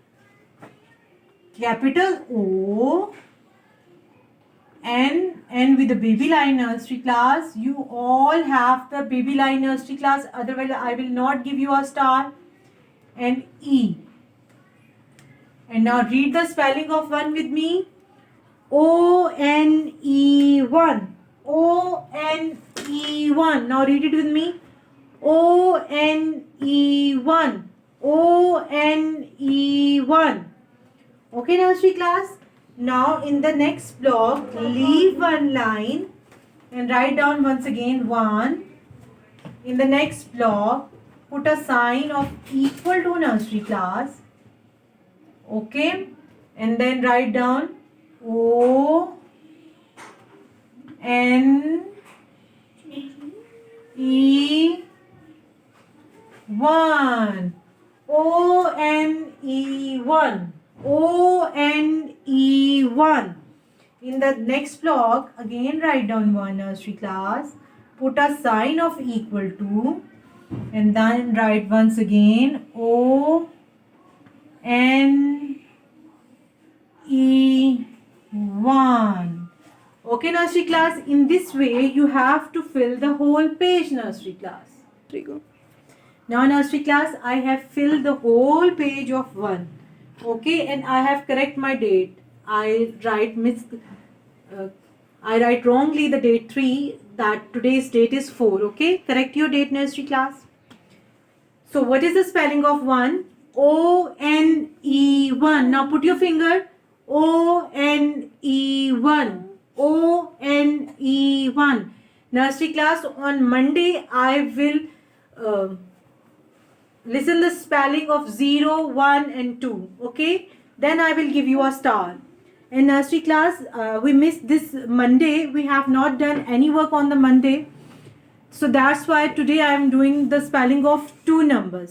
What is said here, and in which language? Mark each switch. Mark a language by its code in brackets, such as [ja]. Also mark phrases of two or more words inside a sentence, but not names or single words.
[en] Capital O N with the baby line nursery class. You all have the baby line nursery class, otherwise I will not give you a star. And E. And now read the spelling of 1 with me. O-N-E-1. O-N-E-1. Now read it with me. O-N-E-1. O-N-E-1. Okay, nursery class. Now in the next block, leave one line and write down once again 1. In the next block, put a sign of equal to, nursery class. Okay, and then write down O N E 1. O-N-E-1. O-N-E-1. In the next block, again write down 1, nursery class. Put a sign of equal to. And then write once again O-N-E-1. Okay, nursery class. In this way, you have to fill the whole page, nursery class. Now, nursery class, I have filled the whole page of 1. Okay, and I have correct my date. I write wrongly the date 3. That today's date is 4. Okay, correct your date, nursery class. So, what is the spelling of 1? O-N-E-1. Now, put your finger. O-N-E-1. O-N-E-1. Nursery class, on Monday, I will listen the spelling of 0, 1 and 2. Okay, then I will give you a star. In nursery class, we missed this Monday. We have not done any work on the Monday, so that's why today I am doing the spelling of 2 numbers.